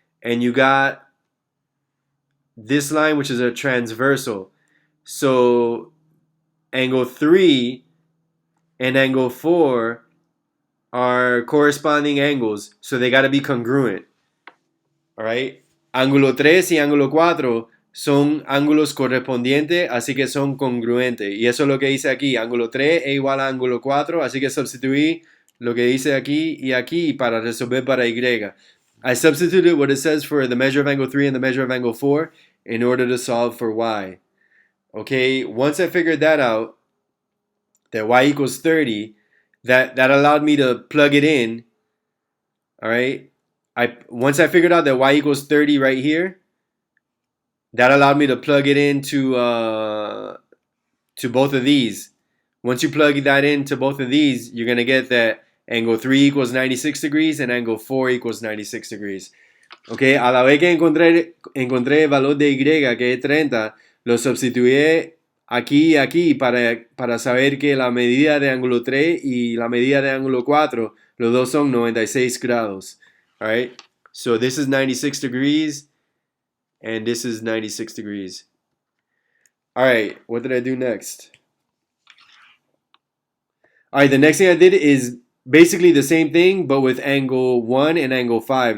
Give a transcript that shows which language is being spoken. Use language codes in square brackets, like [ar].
[en] And you got this line, which is a transversal. So angle 3 and angle 4 are corresponding angles. So they got to be congruent. All right. [es] Ángulo 3 y ángulo 4 son ángulos correspondientes, así que son congruentes. Y eso es lo que dice aquí. Ángulo 3 es igual a ángulo 4, así que sustituí lo que dice aquí y aquí para resolver para Y. [en] I substituted what it says for the measure of angle 3 and the measure of angle 4 in order to solve for Y. Okay, once I figured that out, that Y equals 30, that allowed me to plug it in. All right. Once I figured out that y equals 30 right here, that allowed me to plug it into to both of these. Once you plug that into both of these, you're going to get that angle 3 equals 96 degrees and angle 4 equals 96 degrees. [es] Okay, a la vez que encontré el valor de y, que es 30, lo sustituí aquí y aquí para saber que la medida de ángulo 3 y la medida de ángulo 4, los dos son 96 grados. [en] All right, so this is 96 degrees, and this is 96 degrees. All right, what did I do next? All right, the next thing I did is basically the same thing, but with angle 1 and angle 5.